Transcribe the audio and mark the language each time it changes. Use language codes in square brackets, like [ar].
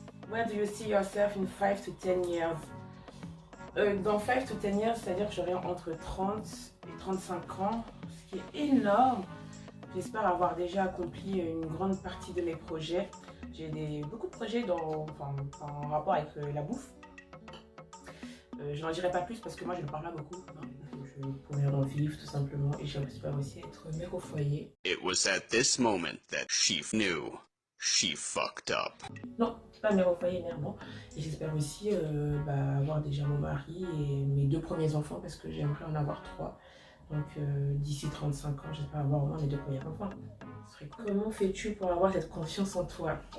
[en] Where do you see yourself in 5 to 10 years? [fr] Dans [en] 5 to 10 years, [fr] c'est-à-dire que j'aurai entre 30 et 35 ans, ce qui est énorme. J'espère avoir déjà accompli une grande partie de mes projets. J'ai beaucoup de projets en rapport avec la bouffe. Je n'en dirai pas plus parce que moi je ne parle pas beaucoup. Je pourrais en vivre tout simplement et j'espère aussi être mère au foyer. [en] It was at this moment that she knew she fucked up. [fr] Non, pas mère au foyer, mère. Et j'espère aussi avoir déjà mon mari et mes 2 premiers enfants parce que j'aimerais en avoir 3. Donc d'ici 35 ans, j'espère avoir au moins mes 2 premiers enfants. Comment fais-tu pour avoir cette confiance en toi?